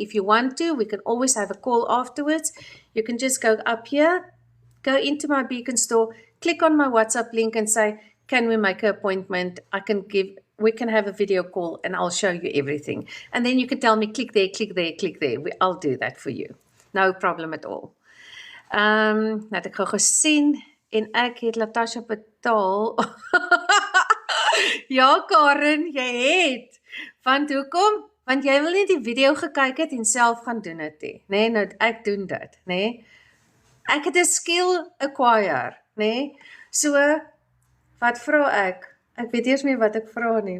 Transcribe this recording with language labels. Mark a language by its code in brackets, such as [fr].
[en] If you want to, we can always have a call afterwards. You can just go up here, go into my Beacon Store, click on my WhatsApp link and say, can we make an appointment? We can have a video call and I'll show you everything. And then you can tell me, click there, click there, click there. I'll do that for you. No problem at all. [af] Nou het ek gou gesien, en ek het Latasha betaal. Ja, Karen, jy het. Want hoekom? Want jy wil nie die video gekyk het en self gaan doen het nie. Nee, nou ek doen dit, nee. Ek het 'n [en] skill acquire, [af] nee. So, wat vra ek? Ek weet eers nie wat ek vra nie.